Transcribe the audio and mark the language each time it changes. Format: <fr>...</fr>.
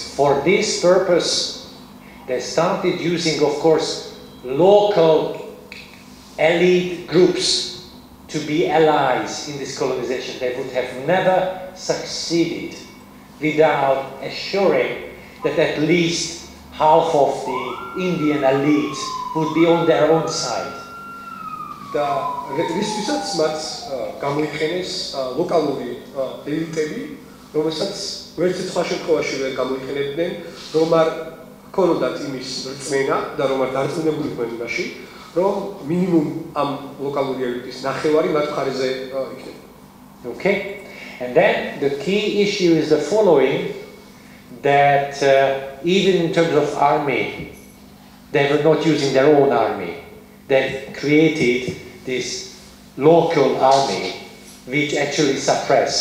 <en>For this purpose, they started using, of course, local elite groups to be allies in this colonization. They would have never succeeded without assuring that at least half of the Indian elite would be on their own side.</en> <ka>და რისთვისაც მათ გამოიყენეს ლოკალური ელიტები, რომელსაც ვერც სხვა შემთხვევაში ვერ გამოიყენებდნენ, რომ არ ქონოდათ იმის რწმენა და რომ არ დარწმუნებულიყვნენ იმაში, რომ მინიმუმ ამ ლოკალური ელიტის ნახევარი მათ მხარეზე იქნება.</ka> <en>Okay? And then the key issue is the following, that even in terms of army, they were not using their own army. They created this local army which actually suppressed.</en>